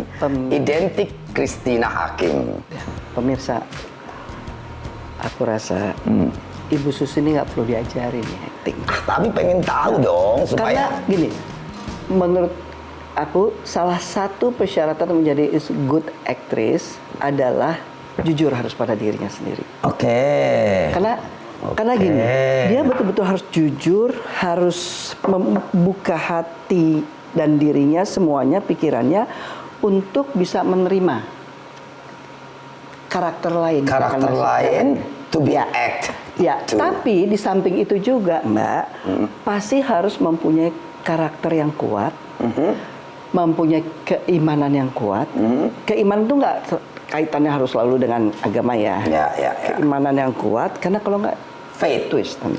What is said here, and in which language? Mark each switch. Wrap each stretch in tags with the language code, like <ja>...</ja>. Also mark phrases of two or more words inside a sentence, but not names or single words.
<id>Identik Christina Hakim. Pemirsa, aku rasa Ibu Susi ini nggak perlu diajarin ya acting. Tapi pengen tahu dong supaya Karena gini, menurut aku salah satu persyaratan menjadi</id> <en>good actress</en> <id>adalah jujur harus pada dirinya sendiri. Oke. Karena gini, dia betul-betul harus jujur, harus membuka hati dan dirinya, semuanya, pikirannya untuk bisa menerima karakter lain. Karakter lain</id> <en>to be act.</en> <id>Ya, tapi di samping itu juga, Mbak, pasti harus mempunyai karakter yang kuat, mempunyai keimanan yang kuat. Keimanan itu nggak kaitannya harus selalu dengan agama ya. Ya. Keimanan yang kuat, karena kalau nggak</id> <en>faith twist</en> <id>nanti.</id>